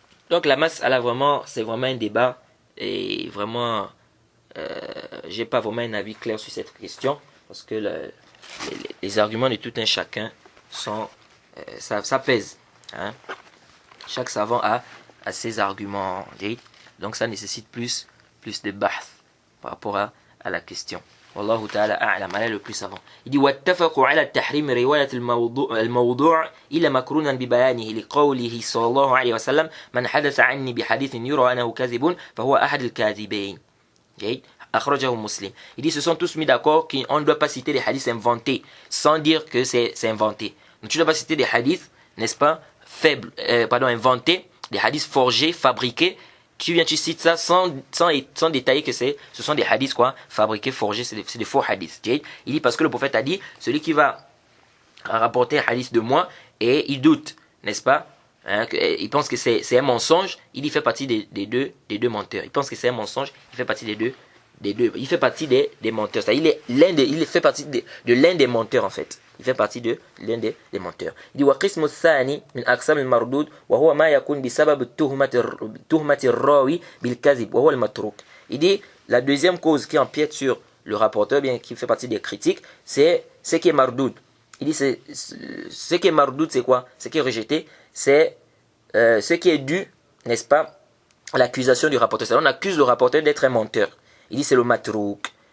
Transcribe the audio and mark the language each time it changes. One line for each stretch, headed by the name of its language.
French: Donc la mas'ala c'est vraiment un débat. Et vraiment, j'ai pas vraiment un avis clair sur cette question, parce que les arguments de tout un chacun sont, ça pèse. Hein? Chaque savant a ses arguments. Donc ça nécessite plus de bahth par rapport à la question.
Arabic: Wallahu ta'ala a'lam,
French: elle est le plus savant. Il dit
Arabic: واتفقوا على التحريم رواية الموضوع إلا مكرونا ببيانه لقوله صلى الله عليه وسلم من حدث عني بحديث يرى أنه كاذب فهو أحد الكاذبين. أخرجه مسلم.
French: Il dit, se sont tous mis d'accord qu'on ne doit pas citer des hadiths inventés sans dire que c'est inventé. Donc tu ne dois pas citer des hadiths, n'est-ce pas, inventés, des hadiths forgés, fabriqués. Tu cites ça sans détailler que ce sont des hadiths fabriqués, forgés, c'est des faux hadiths. Il dit parce que le prophète a dit, celui qui va rapporter un hadith de moi et il doute, n'est-ce pas, hein, il pense que c'est un mensonge, il fait partie des deux menteurs. Il pense que c'est un mensonge, il fait partie des deux, il fait partie des menteurs. C'est-à-dire il fait partie de l'un des menteurs en fait. il fait partie de l'un des menteurs. Il dit
Arabic: وقسم الثاني من أقسام المردود وهو ما يكون بسبب تهمة الراوي بالكذب وهو المتروك.
French: Il dit la deuxième cause qui empiète sur le rapporteur, bien qui fait partie des critiques, c'est ce qui est mardoud. Il dit ce qui est mardoud, c'est quoi? Ce qui est rejeté, c'est ce qui est dû, n'est-ce pas, à l'accusation du rapporteur. C'est-à-dire, on accuse le rapporteur d'être un menteur. Il dit c'est le matrouk.